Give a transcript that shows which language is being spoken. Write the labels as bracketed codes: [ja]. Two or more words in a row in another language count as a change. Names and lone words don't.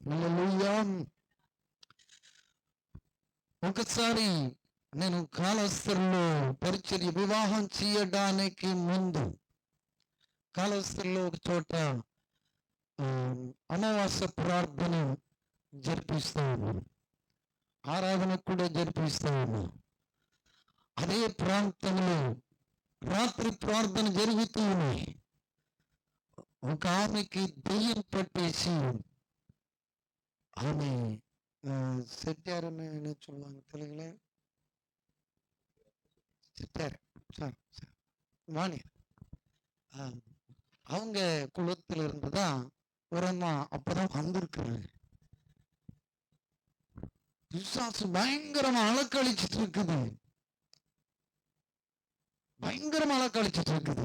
[te] ఒకసారి నేను కాళహస్తిలో పరిచర్య, వివాహం చేయడానికి ముందు కాళహస్తిలో ఒక చోట అమావాస్య ప్రార్థన జరిపిస్తా ఉన్నాను, ఆరాధన కూడా జరిపిస్తా ఉన్నాను. అదే ప్రాంతంలో రాత్రి ప్రార్థన జరుగుతూ ఉన్నాయి. ఒక ఆమెకి దెయ్యం పట్టేసి, ఆమె [ta] செட்டியாருன்னு என்ன சொல்லுவாங்க தெலுங்குல, செட்டியார் வாணி, அவங்க குலத்துல இருந்துதான் ஒரு அம்மா அப்பதான் வந்திருக்கிறாங்க. பிசாசு பயங்கரமா அலக்கழிச்சிட்டு இருக்குது, பயங்கரமா அலக்கழிச்சிட்டு இருக்குது.